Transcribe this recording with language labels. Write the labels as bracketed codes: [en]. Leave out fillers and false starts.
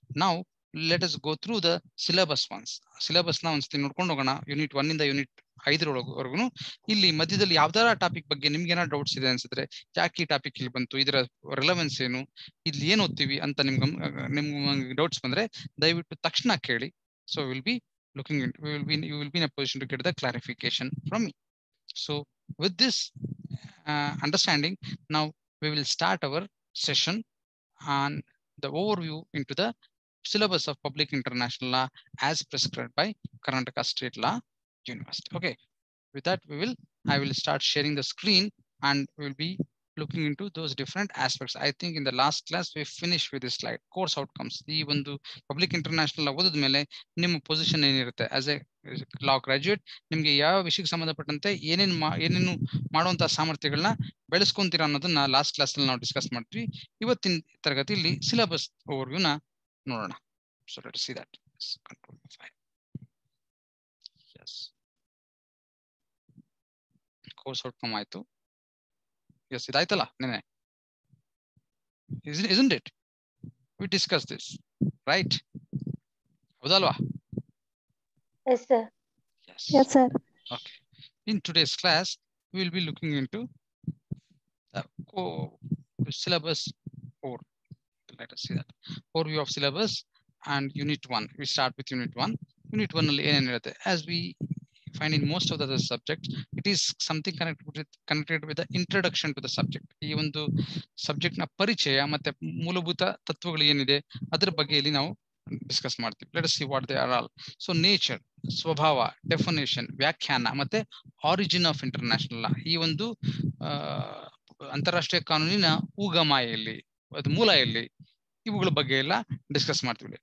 [en] Now let us go through the syllabus once. Syllabus na once [kn] ನೋಡ್ಕೊಂಡು ಹೋಗೋಣ. Unit 1 ಇಂದ unit 5 ರವರೆಗೂ. ಇಲ್ಲಿ ಮಧ್ಯದಲ್ಲಿ ಯಾವ್ದಾರ ಟಾಪಿಕ್ ಬಗ್ಗೆ ನಿಮ್ಗೆ ಏನಾದ್ರು ಡೌಟ್ಸ್ ಇದೆ ಅನ್ಸಿದ್ರೆ, ಯಾಕೆ ಈ ಟಾಪಿಕ್ ಇಲ್ಲಿ ಬಂತು, ಇದರ ರಿಲೆವೆನ್ಸ್ ಏನು, ಇಲ್ಲಿ ಏನ್ ಓದ್ತೀವಿ ಅಂತ ನಿಮ್ಗೆ ಡೌಟ್ಸ್ ಬಂದ್ರೆ ದಯವಿಟ್ಟು ತಕ್ಷಣ ಕೇಳಿ. [en] So we'll be looking into, you will be in a position to get the clarification from me. So with this understanding, now we will start our session on the overview into the syllabus of Public International Law as prescribed by Karnataka State Law University. Okay, with that I will start sharing the screen and we will be looking into those different aspects. I think in the last class we finished with this slide, course outcomes. [kn] ಈ ಒಂದು public international ಓದಿದ ಮೇಲೆ ನಿಮ್ಮ position ಏನಿರುತ್ತೆ [en] as a law graduate, [kn] ನಿಮ್ಗೆ ಯಾವ ವಿಷಯಕ್ಕೆ ಸಂಬಂಧಪಟ್ಟಂತೆ ಏನೇನು ಮಾಡುವಂತಹ ಸಾಮರ್ಥ್ಯಗಳನ್ನ ಬೆಳೆಸ್ಕೊಂತೀರಾ ಅನ್ನೋದನ್ನ ಲಾಸ್ಟ್ ಕ್ಲಾಸ್ ಅಲ್ಲಿ ನಾವು ಡಿಸ್ಕಸ್ ಮಾಡ್ತೀವಿ. ಇವತ್ತಿನ ತರಗತಿಯಲ್ಲಿ ಸಿಲೆಬಸ್ ಓವರ್ವ್ಯೂನ ನೋಡೋಣ. [en] So let see that. Control file. [kn] S, course outcome ಆಯ್ತು. ಎಸ್, ಇದಾಯ್ತಲ್ಲ ನೆನೆ, [en] isn't it? We discussed this, right? [kn] ಹೌದಲ್ವಾ? [en] Yes, sir. Yes, sir. Okay. In today's class, we will be looking into the syllabus, or let us see that overview of syllabus and unit 1. We start with unit 1. Unit 1 [kn] ಅಲ್ಲಿ ಏನೇನು ಇರುತ್ತೆ, [en] as we find in most of the other subjects, it is something connected with the introduction to the subject. [kn] ಈ ಒಂದು subject ನ ಪರಿಚಯ ಮತ್ತೆ ಮೂಲಭೂತ ತತ್ವಗಳು ಏನಿದೆ ಅದರ ಬಗ್ಗೆ ಇಲ್ಲಿ ನಾವು ಡಿಸ್ಕಸ್ ಮಾಡ್ತೀವಿ. [en] Let us see what they are all. So nature, ಸ್ವಭಾವ, definition, ವ್ಯಾಖ್ಯಾನ ಮತ್ತೆ origin of international law. [kn] ಈ ಒಂದು ಅಂತಾರಾಷ್ಟ್ರೀಯ ಕಾನೂನಿನ ಉಗಮ ಎಲ್ಲಿ, ಅದು ಮೂಲ ಎಲ್ಲಿ, ಇವುಗಳ ಬಗ್ಗೆ ಎಲ್ಲ ಡಿಸ್ಕಸ್ ಮಾಡ್ತೀವಿ.